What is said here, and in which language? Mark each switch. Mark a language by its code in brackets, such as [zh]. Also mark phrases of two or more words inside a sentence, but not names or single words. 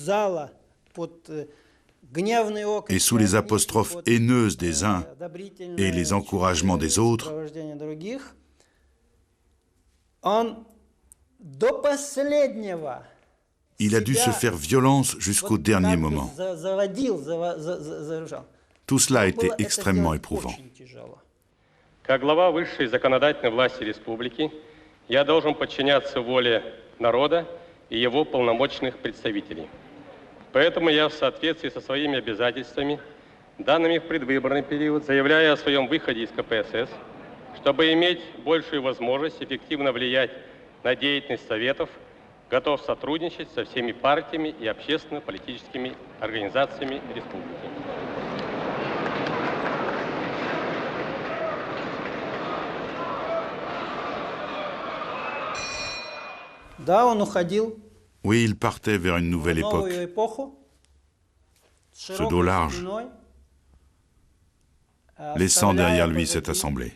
[fr] et sous les apostrophes haineuses des uns et les encouragements des autres, il a dû se faire violence jusqu'au dernier moment. Tout cela a été extrêmement éprouvant. [ru] Как глава высшей законодательной власти республики, я должен подчиняться воле народа и его полномочных представителей. Поэтому я в соответствии со своими обязательствами, данными в предвыборный период, заявляю о своем выходе из КПСС, чтобы иметь большую возможность эффективно влиять на деятельность Советов, готов сотрудничать со всеми партиями и общественно-политическими организациями республики. [fr] Oui, il partait vers une nouvelle époque. Ce dos large, laissant derrière lui cette assemblée.